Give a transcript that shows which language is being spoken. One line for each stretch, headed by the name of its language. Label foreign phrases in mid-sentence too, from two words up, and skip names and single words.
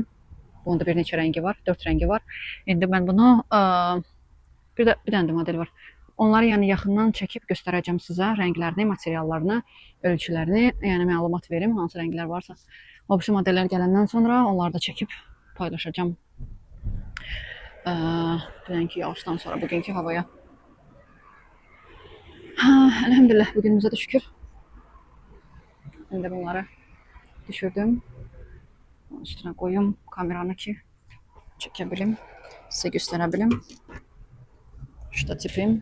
Azerbaijani: Bunda bir neçə rəngi var, 4 rəngi var. İndi mən bunu bir dənə də model var. Onları yəni yaxından çəkib göstərəcəm sizə rənglərini, materiallarını, ölçülərini, yəni məlumat verim hansı rənglər varsa. O birisi modellər gələndən sonra onları da çəkib paylaşacağım. Dünənki yağışdan sonra bugünkü havaya.
Turkish: Elhamdülillah bugünümüze de şükür. Şimdi bunları düşürdüm. Üstüne koyayım kameranı ki çekebilirim. Size gösterebilirim. Ştatifim.